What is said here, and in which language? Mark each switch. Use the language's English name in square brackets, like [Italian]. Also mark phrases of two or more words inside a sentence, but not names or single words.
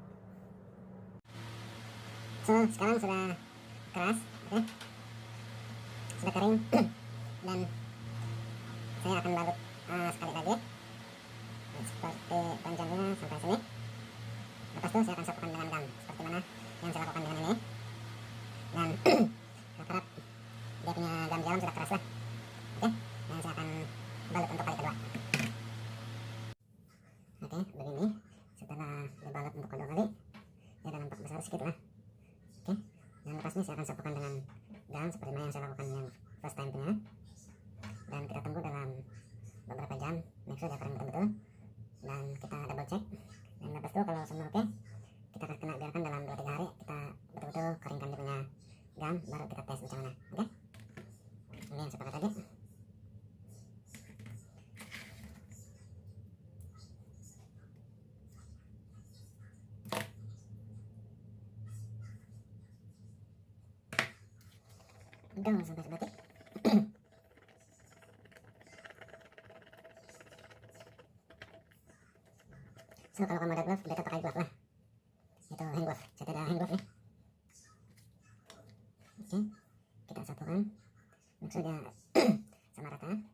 [Malay] So sekarang sudah keras, oke. Sudah kering dan saya akan balut sekali lagi seperti panjangnya sampai sini. Lepas itu saya akan sapukan dengan gam seperti mana yang saya lakukan dengan ini, dan harap dia punya gam di dalam sudah keras lah, oke. Dan saya akan balut untuk kali kedua. Oke, begini setelah dibalut untuk kedua kali ya udah nampak besar sedikit lah, oke. Dan lepas ini saya akan sapukan dengan gam seperti mana yang saya lakukan yang [English] first time [Malay] punya, dan kita tunggu dalam beberapa jam, [English] make sure [Malay] dia kering betul-betul, dan kita [English] double check. [Malay] Dan lepas itu kalau semua oke, kita akan biarkan dalam 2-3 hari kita betul-betul keringkan dia punya gam, baru kita tes macam mana, oke. Ini yang saya pakai tadi. Udah sampai sebatik. So kalau kamu ada glove, beta pakai glove lah. Itu [English] hand glove, [Malay] saya tidak ada [English] hand glove [Malay] ya. Oke, kita satukan maksudnya sama rata.